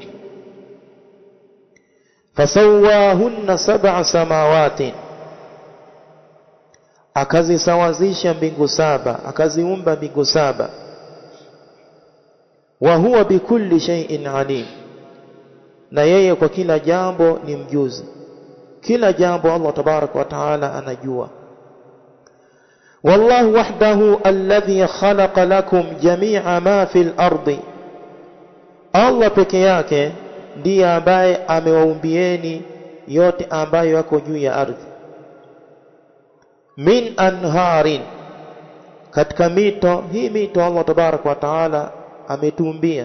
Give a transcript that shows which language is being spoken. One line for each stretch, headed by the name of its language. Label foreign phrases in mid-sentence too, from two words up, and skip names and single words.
Arabic: فسواهن سبع سماوات,
Swahili: akazisawazisha mbingu saba, akaziumba mbingu saba.
Arabic: وهو بكل شيء عليم,
Swahili: na yeye kwa kila jambo ni mjuzi. Kila jambo Allah
Arabic: تبارك وتعالى
Swahili: anajua.
Arabic: والله وحده الذي خلق لكم جميع ما في الأرض,
Swahili: Allah peke yake ndiye ambaye amewaumbieni yote ambayo yako juu ya ardhi.
Arabic: من أنهار,
Swahili: katika mito, hii mito Allah
Arabic: تبارك وتعالى
Swahili: ametuumbia.